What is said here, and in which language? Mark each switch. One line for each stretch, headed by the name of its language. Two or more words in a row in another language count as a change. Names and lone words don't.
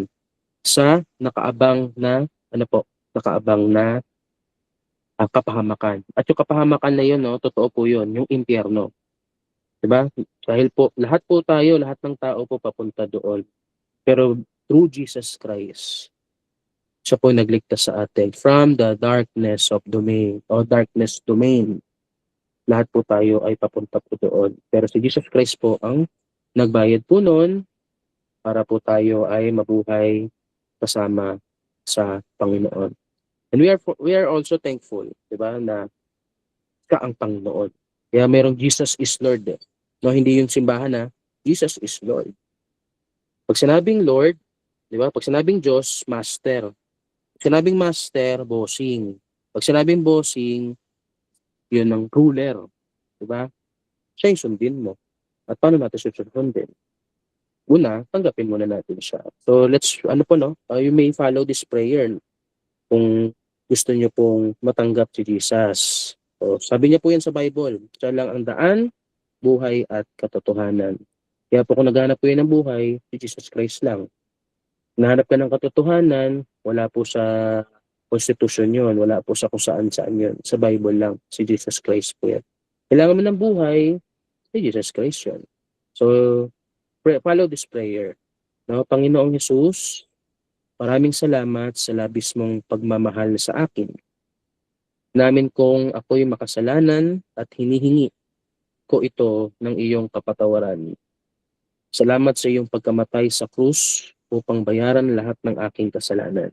Filipino: Sa nakaabang na kapahamakan. At yung kapahamakan na yun, no, totoo po yun, yung impyerno. Diba? Dahil po, lahat ng tao po papunta doon. Pero through Jesus Christ, siya po nagligtas sa atin
English: from the darkness domain.
Filipino: Lahat po tayo ay papunta po doon. Pero si Jesus Christ po ang nagbayad po noon para po tayo ay mabuhay kasama sa Panginoon.
English: And we are also thankful,
Filipino: 'di ba, na ka ang Panginoon. Kaya merong
English: Jesus is Lord.
Filipino: No, hindi yung simbahan na
English: Jesus is Lord.
Filipino: Pag sinabing Lord, 'di ba? Pag sinabing Diyos, Master. Pag sinabing Master, bossing. Pag sinabing bossing, yun ang ruler, di ba? Siya yung sundin mo. At paano natin siya susundin? Una, tanggapin muna natin siya.
English: So let's,
Filipino: ano po no,
English: you may follow this prayer
Filipino: kung gusto niyo pong matanggap si Jesus. So, sabi niya po yan sa Bible, siya lang ang daan, buhay at katotohanan. Kaya po kung naghahanap po yan ng buhay, si Jesus Christ lang. Nahanap ka ng katotohanan, wala po sa constitution yun, wala po sa kung saan-saan yun. Sa Bible lang, si Jesus Christ po yan. Kailangan mo ng buhay, si Jesus Christ yun.
English: So, follow this prayer.
Filipino: No, Panginoong Jesus, maraming salamat sa labis mong pagmamahal sa akin. Namin kong ako'y makasalanan at hinihingi ko ito ng iyong kapatawaran. Salamat sa iyong pagkamatay sa krus upang bayaran lahat ng aking kasalanan.